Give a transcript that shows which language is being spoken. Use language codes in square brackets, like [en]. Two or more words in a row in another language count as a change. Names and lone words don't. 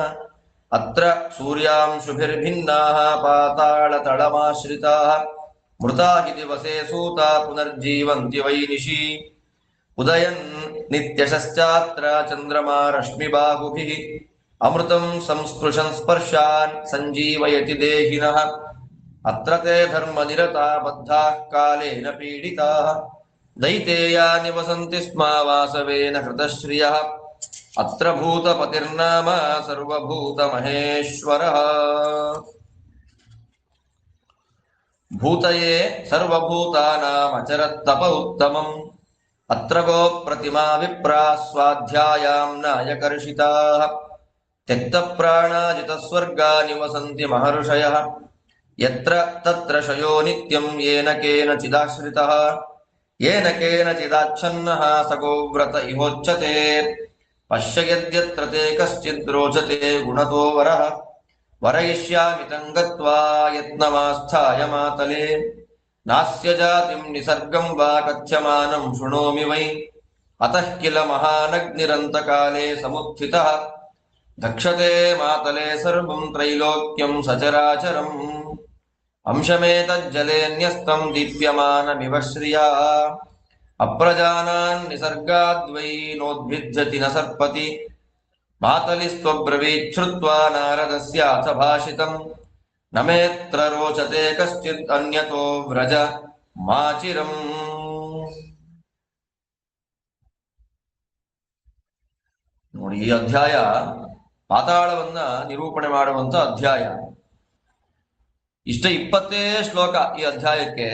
[sa] ಅತ್ರ ಸೂರ್ಯಾಂಶುಭಿರ್ಭಿನ್ನಾಃ ಪಾತಾಳತಳಮಾಶ್ರಿತಾಃ ಮೃತಾ ಹಿ ದಿವಸೇ ಸೂತಾ ಪುನರ್ಜೀವಂತಿ ವೈನಿಶಿ ಉದಯನ್ ನಿತ್ಯಶಶ್ಚಾತ್ರ ಚಂದ್ರಮಾ ರಶ್ಮಿಬಾಹುಭಿಃ ಅಮೃತಂ ಸಂಸ್ಪೃಶನ್ ಸ್ಪರ್ಶಾನ್ ಸಂಜೀವಯತಿ ದೇಹಿನಃ ಅತ್ರ ತೇ ಧರ್ಮನಿರತಾ ಬದ್ಧಾಃ ಕಾಲೇನ ಪೀಡಿತಾಃ ದೈತೇಯಾ ನಿವಸಂತಿ ಸ್ಮ ವಾಸವೇನ ಹೃತಶ್ರಿಯಃ ಅತ್ರ ಭೂತಪತಿರ್ನಾಮ ಸರ್ವಭೂತ ಮಹೇಶ್ವರಃ ಭೂತಯೇ ಸರ್ವಭೂತಾನಾಂ ಅಚರತ್ತಪ ಉತ್ತಮಂ ಅತ್ರ ಗೋ ಪ್ರತಿಮಾ ವಿಪ್ರಾ ಸ್ವಾಧ್ಯಾಯಾಂ ನಾಯಕರ್ಷಿತಾಃ ತ್ಯಕ್ತ ಪ್ರಾಣಾಜಿತ ಸ್ವರ್ಗಾ ನಿವಸಂತಿ ಮಹರ್ಷಯಃ ಯತ್ರ ತತ್ರ ಶಯೋ ನಿತ್ಯಂ ಯೇನ ಕೇನಚಿದಾಶ್ರಿತಃ ಯೇನ ಕೇನಚಿದಾಚ್ಛನ್ನಃ ಸಗೋವ್ರತ ಇಹೋಚ್ಯತೆ ಪಶ್ಯ ಯದ್ಯತ್ರ ತೇ ಕಶ್ಚಿದ್ ರೋಚತೆ ಗುಣತೋ ವರಃ ವರಯಿಷ್ಯಾಮಿ तं ಗತ್ವಾ ಯತ್ನಮಾಸ್ಥಾಯ ಮಾತಲೆ ನಾಸ್ಯ ಜಾತಿಂ ನಿಸರ್ಗಂ ವಾ ಕಥ್ಯಮಾನಂ ಶೃಣೋಮಿ ವೈ ಅತಃ ಕಿಲ ಮಹಾನಗ್ನಿರಂತಕಾಲೇ ಸಮುತ್ಥಿತಃ ದಕ್ಷತೆ ಮಾತಲೆ ಸರ್ವಂ ತ್ರೈಲೋಕ್ಯಂ ಸಚರಾಚರಂ ಅಂಶಮೇತಜ್ಜಲೇನ್ಯಸ್ತಂ ದೀಪ್ಯಮಾನಮಿವ ಶ್ರಿಯಾ ಅಪ್ರಜಾನಾನ್ ನಿಸರ್ಗಾದ್ವೈ ನೋದ್ಭಿಜ್ಜತಿ ನ ಸರ್ಪತಿ ಮಾತಲಿಸ್ತ್ವಬ್ರವೀಚ್ಛ್ರುತ್ವಾ ನಾರದಸ್ಯಾಥ ಭಾಷಿತಂ ನಮೇತ್ರ ರೋಚತೆ ಕಶ್ಚಿತ್ ಅನ್ಯತೋ ವ್ರಜ ಮಾಚಿರಂ. [kn] ನೋಡಿ, ಈ ಅಧ್ಯಾಯ ಪಾತಾಳವನ್ನ ನಿರೂಪಣೆ ಮಾಡುವಂತ ಅಧ್ಯಾಯ. ಇಷ್ಟ 20 ಶ್ಲೋಕ ಈ ಅಧ್ಯಾಯಕ್ಕೆ.